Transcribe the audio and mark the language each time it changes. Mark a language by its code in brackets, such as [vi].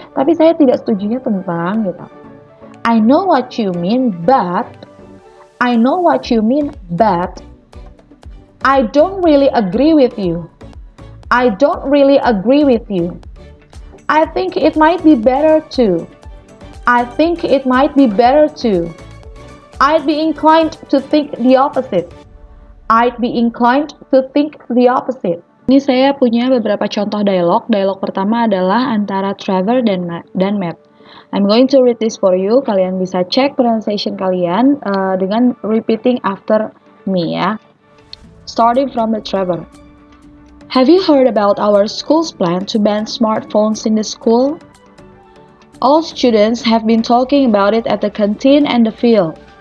[id] Tapi saya tidak setujunya tentang gitu. [en] I know what you mean, but I know what you mean, but I don't really agree with you. I don't really agree with you. I think it might be better to. I think it might be better to. I'd be inclined to think the opposite. I'd be inclined to think the opposite. [id] Ini saya punya beberapa contoh dialog. Dialog pertama adalah antara Trevor dan Matt. [en] I'm going to read this for you. [id] Kalian bisa cek [en] pronunciation [id] kalian dengan [en] repeating after me ya. Starting from the Trevor. Have you heard about our school's plan to ban smartphones in the school? All students have been talking about it at the canteen and the field.